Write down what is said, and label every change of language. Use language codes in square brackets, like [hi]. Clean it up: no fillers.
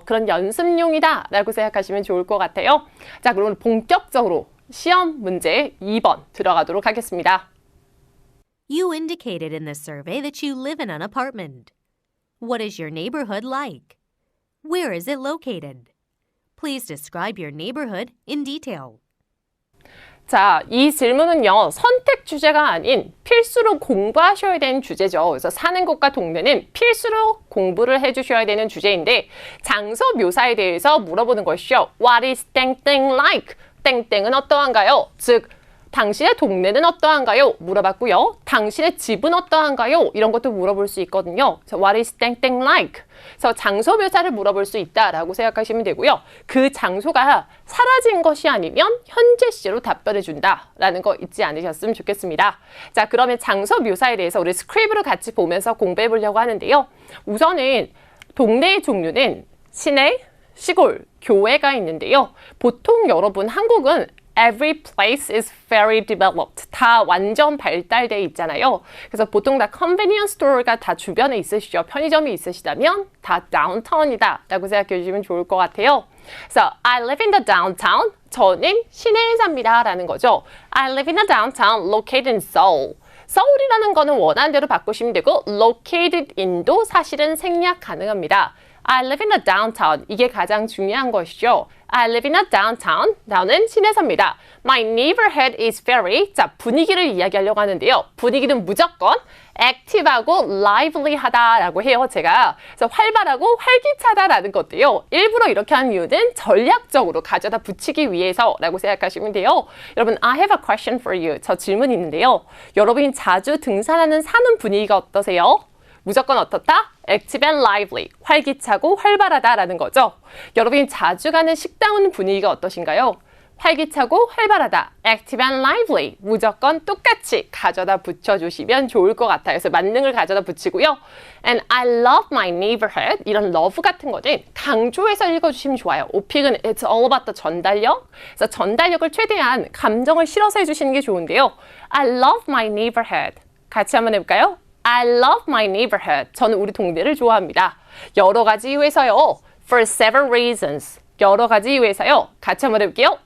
[ko] 그런 연습용이다 라고 생각하시면 좋을 것 같아요. 자, 그럼 본격적으로 시험 문제 2번 들어가도록 하겠습니다. [en] You indicated in the survey that you live in an apartment. What is your neighborhood like? Where is it located? Please describe your neighborhood in detail. [ko] 자, 이 질문은요, 선택 주제가 아닌 필수로 공부하셔야 되는 주제죠. 그래서 사는 곳과 동네는 필수로 공부를 해주셔야 되는 주제인데, 장소 묘사에 대해서 물어보는 것이죠. [en] What is 땡땡 like? [ko] 땡땡은 어떠한가요? 즉, 당신의 동네는 어떠한가요? 물어봤고요. 당신의 집은 어떠한가요? 이런 것도 물어볼 수 있거든요. 그래서 [en] What is 땡땡 like? [ko] 그래서 장소 묘사를 물어볼 수 있다라고 생각하시면 되고요. 그 장소가 사라진 것이 아니면 현재 시제로 답변해 준다라는 거 잊지 않으셨으면 좋겠습니다. 자, 그러면 장소 묘사에 대해서 우리 스크립으로 같이 보면서 공부해 보려고 하는데요. 우선은 동네의 종류는 시내, 시골, 교외가 있는데요. 보통 여러분 한국은 [en] Every place is very developed. [ko] 다 완전 발달되어 있잖아요. 그래서 보통 다 convenience store가 다 주변에 있으시죠. 편의점이 있으시다면 다 downtown이다 라고 생각해 주시면 좋을 것 같아요. 그래서 [en] I live in the downtown. [ko] 저는 시내에 삽니다 라는 거죠. [en] I live in the downtown located in Seoul. [ko] 서울이라는 거는 원하는 대로 바꾸시면 되고 located in도 사실은 생략 가능합니다. [en] I live in the downtown. [ko] 이게 가장 중요한 것이죠. [en] I live in a downtown. [ko] 나는 시내 삽니다. [en] My neighborhood is very. [ko] 자, 분위기를 이야기하려고 하는데요. 분위기는 무조건 active하고 lively하다라고 해요, 제가. 그래서 활발하고 활기차다라는 것도요. 일부러 이렇게 하는 이유는 전략적으로 가져다 붙이기 위해서라고 생각하시면 돼요. 여러분, [en] I have a question for you. [ko] 저 질문이 있는데요. 여러분이 자주 등산하는 사는 분위기가 어떠세요? 무조건 어떻다? [en] active and lively, [ko] 활기차고 활발하다라는 거죠. 여러분이 자주 가는 식당은 분위기가 어떠신가요? 활기차고 활발하다, [en] active and lively, [ko] 무조건 똑같이 가져다 붙여주시면 좋을 것 같아요. 그래서 만능을 가져다 붙이고요. [en] And I love my neighborhood, [ko] 이런 love 같은 거는 강조해서 읽어주시면 좋아요. [en] 오픽은 it's all about the 전달력. [ko] 그래서 전달력을 최대한 감정을 실어서 해주시는 게 좋은데요. [en] I love my neighborhood. [ko] 같이 한번 해볼까요? [en] I love my neighborhood. [ko] 저는 우리 동네를 좋아합니다. 여러 가지 이유에서요. [en] For several reasons. [ko] 여러 가지 이유에서요. 같이 한번 해볼게요.